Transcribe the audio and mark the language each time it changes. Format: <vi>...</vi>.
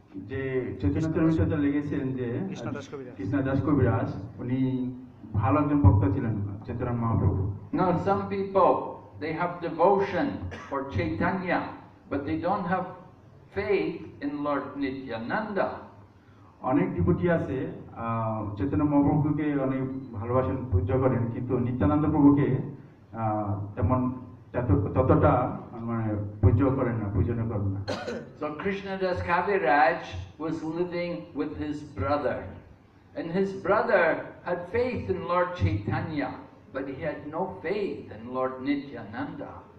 <bn>যে চৈতন্য চরিতামৃতটা লিখেছেন যে কৃষ্ণদাস কবিরাজ, উনি ভালো একজন ভক্ত ছিলেন Chaitanya Mahaprabhu.</bn> <en>Now some people, they have devotion for Chaitanya, but they don't have faith in Lord Nityananda.</en> <bn>অনেক ডিভোটি আছে চৈতন্য মহাপ্রভুকে অনেক ভালোবাসেন, পূজা করেন, কিন্তু নিত্যানন্দ প্রভুকে তেমন ততটা মানে পূজা করেন না, পূজনা করেন না।</bn> <en>So Krishnadas Kaviraj was living with his brother, and his brother had faith in Lord Chaitanya, but he had no faith in Lord Nityananda.</en>